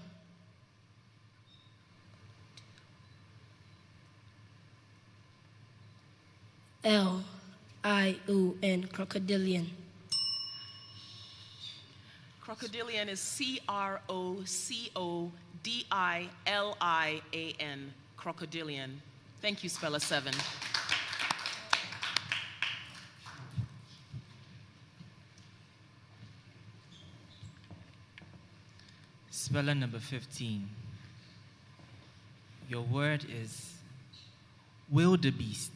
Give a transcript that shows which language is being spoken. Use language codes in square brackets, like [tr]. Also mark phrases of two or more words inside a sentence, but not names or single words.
[en] L-I-O-N. Crocodilian. Crocodilian is C-R-O-C-O-D-I-L-I-A-N. Crocodilian. Thank you, Speller 7. Speller number 15. Your word is wildebeest.